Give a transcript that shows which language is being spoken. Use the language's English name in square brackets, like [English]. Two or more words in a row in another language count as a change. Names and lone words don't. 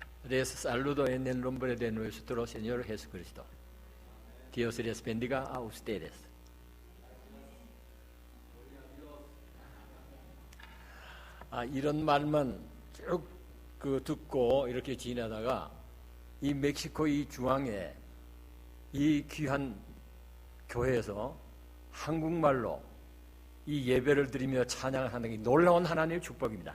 [Spanish] Les saludo en el nombre de nuestro Señor Jesucristo. Dios les bendiga a ustedes. [Korean] 이런 말만 쭉 듣고 이렇게 지내다가 이 멕시코 이 중앙에 이 귀한 교회에서 한국말로 이 예배를 드리며 찬양을 하는 게 놀라운 하나님의 축복입니다.